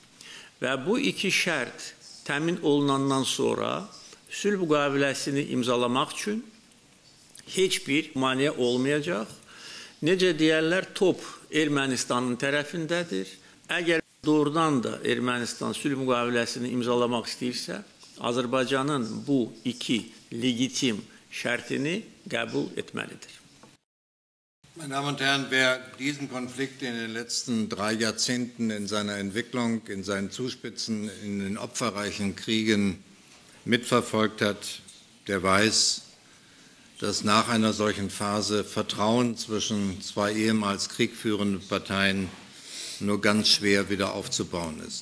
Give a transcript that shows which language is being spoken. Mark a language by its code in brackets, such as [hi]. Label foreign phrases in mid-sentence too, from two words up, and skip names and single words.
[az] Və bu iki şərt təmin olunandan sonra sülh müqaviləsini imzalamaq üçün heç bir maneə olmayacaq. Necə deyərlər, top Ermənistanın tərəfindədir. Əgər doğrudan da Ermənistan sülh müqaviləsini imzalamaq istəyirsə, Azərbaycanın bu iki legitim şərtini qəbul etməlidir. [de] Meine Damen und Herren, wer diesen Konflikt in den letzten 3 Jahrzehnten in seiner Entwicklung, in seinen Zuspitzen, in den opferreichen Kriegen mitverfolgt hat, der weiß, dass nach einer solchen Phase Vertrauen zwischen zwei ehemals kriegführenden Parteien nur ganz schwer wieder aufzubauen ist.